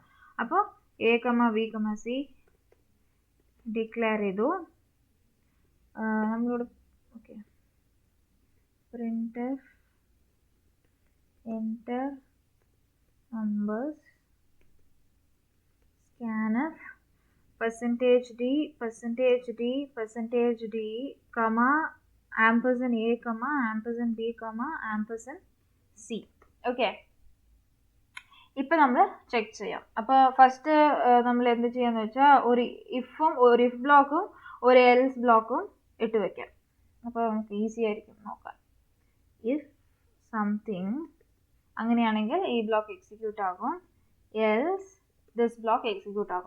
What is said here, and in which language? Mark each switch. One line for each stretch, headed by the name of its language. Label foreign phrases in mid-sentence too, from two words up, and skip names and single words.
Malayalam: അപ്പോൾ എ, ബി, സി ഡിക്ലെയർ ചെയ്തു.
English: നമ്മളോട് ഓക്കെ, print enter numbers, scanf %d, comma, ampersand a, comma, ampersand b, comma, ampersand c.
Malayalam: ഓക്കെ, ഇപ്പം നമ്മൾ ചെക്ക് ചെയ്യാം. അപ്പോൾ ഫസ്റ്റ് നമ്മൾ എന്ത് ചെയ്യാന്ന് വെച്ചാൽ ഒരു ഇഫ് ബ്ലോക്കും ഒരു എൽസ് ബ്ലോക്കും ഇട്ട് വെക്കാം. അപ്പോൾ നമുക്ക് ഈസി ആയിരിക്കും നോക്കാൻ.
English: if something
Malayalam: അങ്ങനെയാണെങ്കിൽ ഈ ബ്ലോക്ക് എക്സിക്യൂട്ട് ആകും,
English: else this block execute
Malayalam: ആകും.